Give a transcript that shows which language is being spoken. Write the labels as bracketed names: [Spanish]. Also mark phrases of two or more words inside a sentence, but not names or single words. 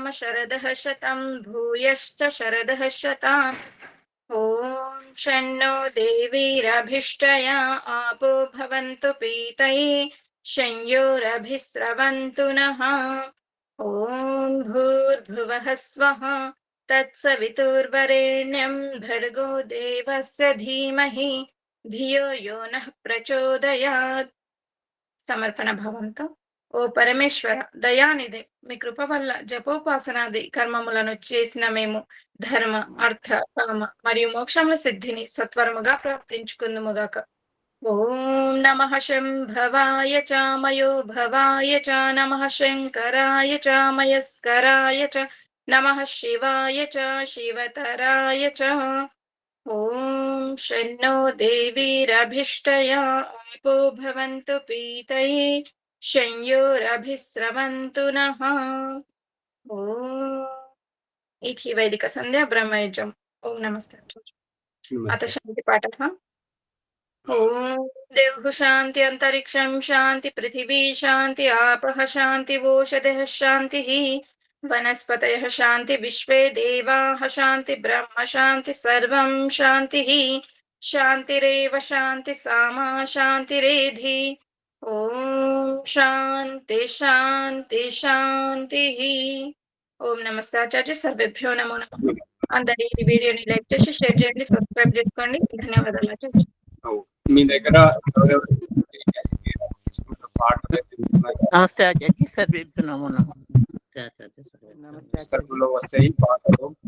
[Sanskrit] शरदः शतं भूयश्च शरदः शताम् ॐ शन्नो देवीरभिष्टया आपो भवन्तु पीतये शंयोरभिस्रवन्तु नः ॐ भूर्भुवः स्वः तत्सवितुर्वरेण्यं भर्गो देवस्य धीमहि धियो यो नः ప్రచోదయాత్. [Telugu] సమర్పణ భావంతో ఓ పరమేశ్వర దయానిధి, మీ కృప వల్ల జపోపాసనాది కర్మములను చేసిన మేము ధర్మ అర్థ కామ మరియు మోక్షముల సిద్ధిని సత్వరముగా ప్రాప్తించుకుందుముగాక. [Sanskrit] ఓం నమః శంభవాయ చ మయో భవాయ చ నమః శంకరాయ చ మయస్కరాయ చ నమః శివాయ చ శివతరాయ చ. ఓం శన్నో దేవీరభిష్టయా आपो भवन्तु पीतये शंयोरभिस्रवन्तु नः. इति वैदिक संध्या ब्रह्मयज्ञम्. ओम नमस्ते. अथ शांति पाठः. ओम देवः शांति अंतरिक्षं शांति पृथिवी शांति आपः शांति वोषधयः शांतिः वनस्पतयः शांति विश्वे देवाः शांति ब्रह्म शांति सर्वं शांतिः शांतिरेव शांति सामा शांतिरेधि. ओम शांति शांति शांतिः. ఓం నమస్తే ఆచార్య. సర్వేభ్యో నమో నమః. [Telugu] అందరి ఈ వీడియోని లైక్ చేసి షేర్ చేయండి, సబ్స్క్రైబ్ చేసుకోండి. ధన్యవాదాలు ఆచార్య. మీ దగ్గర నమస్తే ఆచార్య. [Sanskrit] సర్వేభ్యో నమో నమః. [Telugu] పుస్తకంలో వస్తాయి పాటలు.